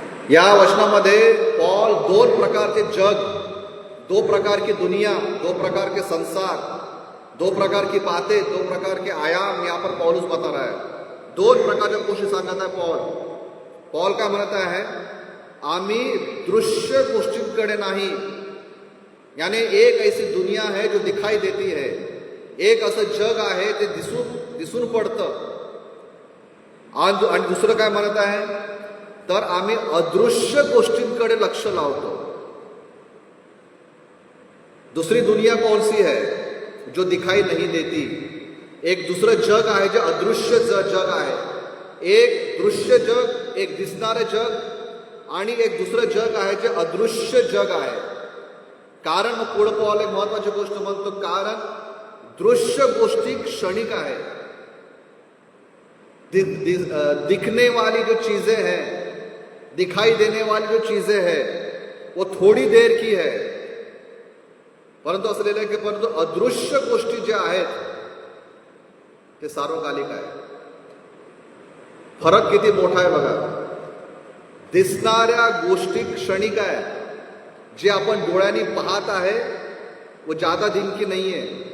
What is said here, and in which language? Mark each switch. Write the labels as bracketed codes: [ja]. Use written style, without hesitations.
[hi] या वचनामध्ये पॉल [mr] 2 प्रकारचे जग, [hi] 2 प्रकार की दुनिया, 2 प्रकार के संसार, 2 प्रकार की बातें, 2 प्रकार के आयाम यहाँ पर पौलुस बता रहा है. [mr] 2 प्रकारच्या गोष्टी सांगत आहे पॉल काय म्हणत आहे? आम्ही दृश्य गोष्टींकडे नाही, [hi] यानी एक ऐसी दुनिया है जो दिखाई देती है, [mr] एक असं जग आहे ते दिसून पडतं. आणि दुसरं काय म्हणत आहे, तर आम्ही अदृश्य गोष्टींकडे लक्ष लावतो. [hi] दूसरी दुनिया कौन सी है जो दिखाई नहीं देती. [mr] एक दुसरं जग आहे जे अदृश्य जग आहे. एक दृश्य जग, एक दिसणारं जग आणि एक दुसरं जग आहे जे अदृश्य जग आहे. कारण मग पुढं पाहाल एक महत्वाची गोष्ट म्हणतो, कारण दृश्य गोष्टी क्षणिक आहे. [hi] दिखने वाली जो चीजें हैं, दिखाई देने वाली जो चीजें हैं वो थोडी देर की है. [mr] परंतु असं लिहिलं की परंतु अदृश्य गोष्टी ज्या आहेत ते सार्वकालिक आहे. फरक किती मोठा आहे बघा. दिसणाऱ्या गोष्टी क्षणिक आहे, जे आपण डोळ्यांनी पाहत आहे [hi] वो ज्यादा दिन की [mr] नाही आहे.